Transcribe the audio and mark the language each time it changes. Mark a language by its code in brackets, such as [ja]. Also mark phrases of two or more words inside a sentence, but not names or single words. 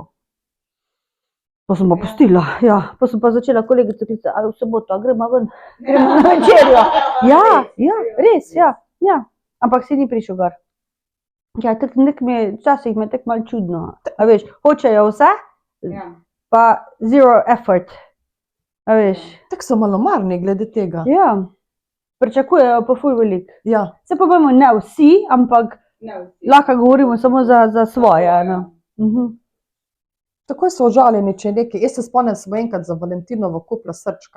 [sl] Pa sem pa pustila, ja, pa sem pa začela kolegico klicati, ali v soboto, a gremo ven, gremo na večerjo. Ja, res, ja, ampak si ni prišel gor. Ja, včasih mi je tako malo čudno, a veš, hočejo vse, pa [en] zero effort, [sl] a veš. Tako so malomarni glede tega. Ja, pričakujejo pa ful veliko. Ja. Se pa vemo, ne vsi, ampak lahko govorimo samo za svoje. Takoj so užaljeni, če je nekaj. Jaz se spomnim, sem enkrat za Valentinovo kupila srčka.